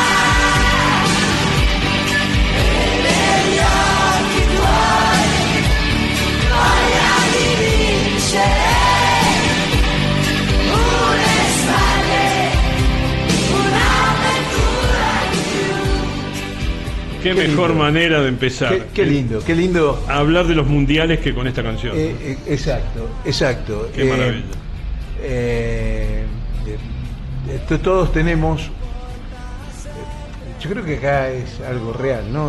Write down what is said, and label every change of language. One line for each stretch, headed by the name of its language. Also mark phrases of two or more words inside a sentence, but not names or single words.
Italian: e negli occhi tuoi voglia di vincere un'estate, un'avventura di più.
Spanish: Qué mejor manera de empezar. Qué lindo. A hablar de los mundiales que con esta canción. Exacto. Qué maravilla. Todos tenemos, yo creo que acá es algo real, ¿no?